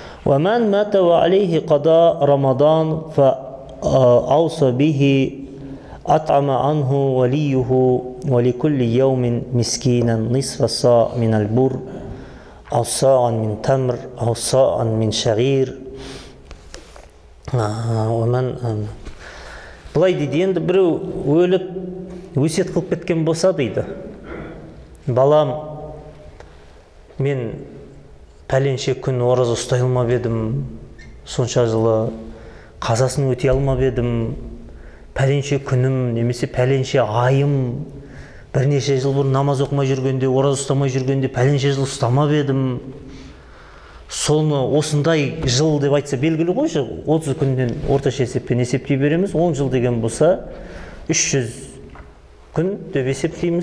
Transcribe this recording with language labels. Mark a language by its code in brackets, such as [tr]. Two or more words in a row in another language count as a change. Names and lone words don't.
[ar] وَمَنْ مَاتَ وَعَلَيْهِ قَضَاء رَمَضَانَ فَأَوْصَى بِهِ أَطْعَمَ عَنْهُ وَلِيُّهُ وَلِكُلِّ يَوْمٍ مِسْكِينًا نِصْفَ صَاعٍ مِنَ الْبُرِّ أَوْ صَاعًا مِنْ تَمْرٍ أَوْ صَاعًا مِنْ شَعِيرٍ. [kk] Бұлай дейді, енді біреу өліп өсиет қылып кеткен болса дейді, балам, мен пәленше күн ораза ұстай алмап едім, сонша жылы қазасын өтей алмап едім, пәленше күнім немесе пәленше айым, бірнеше жыл бұрын намаз оқымай жүргенде, ораза ұстамай жүргенде пәленше жыл ұстамап едім, соны осындай жыл деп айтса белгілі ғой, 30 күнден орташа есеппен есептей береміз, 10 жыл деген болса 300 күн деп есептейміз.